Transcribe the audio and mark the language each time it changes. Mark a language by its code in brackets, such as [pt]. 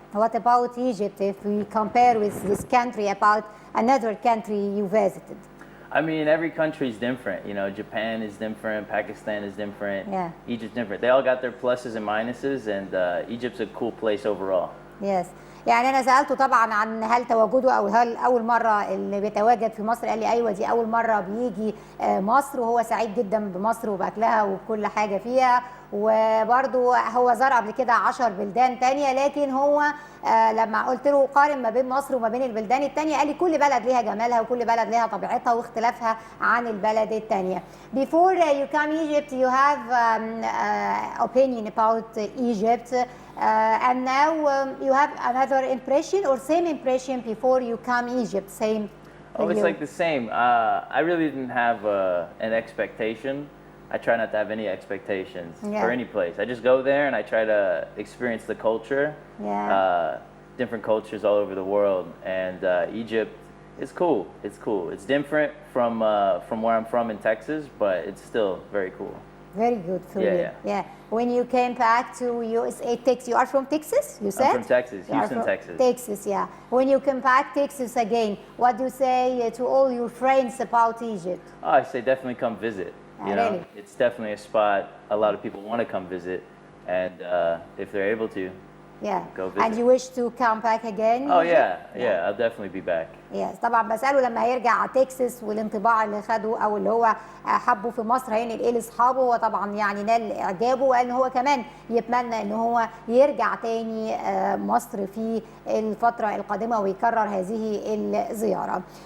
[en] What about Egypt if we compare with this country about another country you visited? I mean, every country is different. You know, Japan is different, Pakistan is different, Egypt's different. They all got their pluses and minuses, and Egypt's a cool place overall. Yes. [ar] يعني انا سالته طبعا عن هل تواجده او هل اول مره اللي بيتواجد في مصر، قال لي ايوه دي اول مره بيجي مصر، وهو سعيد جدا بمصر وباكلها وبكل حاجه فيها، وبرده هو زار قبل كده 10 بلدان تانية، لكن هو لما قلت له قارن ما بين مصر وما بين البلدان التانية، قال لي كل بلد ليها جمالها وكل بلد ليها طبيعتها واختلافها عن البلد التانية. [en] Before you come Egypt, you have opinion about Egypt, and now you have another impression or same impression before you come Egypt, same. Oh, it's like the same. I really didn't have an expectation. I try not to have any expectations for any place. I just go there and I try to experience the culture, different cultures all over the world. And Egypt is cool. It's cool. It's different from where I'm from in Texas, but it's still very cool. Very good for you. Yeah. When you came back to USA, Texas, you are from Texas, you said? I'm from Texas, Houston, Texas. Texas, yeah. When you come back Texas again, what do you say to all your friends about Egypt? Oh, I say definitely come visit. You know, really? It's definitely a spot a lot of people want to come visit, and if they're able to, go visit. And you wish to come back again? Oh yeah, I'll definitely be back. Yes. [ar] طبعا بسأله لما هيرجع تكساس والانطباع اللي خده او اللي هو حبه في مصر هينقل ايه لاصحابه، وطبعا يعني نال اعجابه، وقال ان هو كمان يتمنى ان هو يرجع تاني مصر في الفتره القادمه ويكرر هذه الزياره.